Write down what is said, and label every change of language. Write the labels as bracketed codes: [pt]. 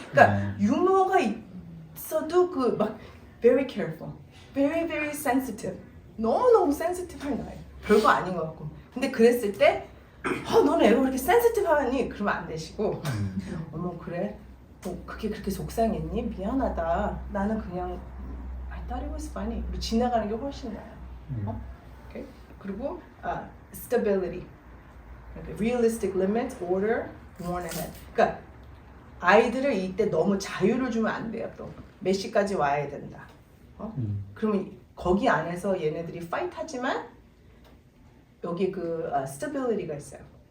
[ko] 그러니까 유머가 있어도 그 막 [en] very careful, very very sensitive. [ko] 너무너무 센시티브한 나이. 별거 아닌 것 같고. 근데 그랬을 때 너는 애가 왜 이렇게 센시티브하니? 그러면 안 되시고 어머 그래? 그게 그렇게 속상했니? 미안하다. 나는 그냥 [en] I thought it was funny. [ko] 지나가는 게 훨씬 나아요. [en] okay? [ko] 그리고 [en] stability, realistic limits, order, warn ahead. [ko] 그러니까 아이들을 이때 너무 자유를 주면 안 돼요. 또 몇 시까지 와야 된다. 그러면 거기 안에서 얘네들이 fight 하지만 여기 그 stability가 있어요.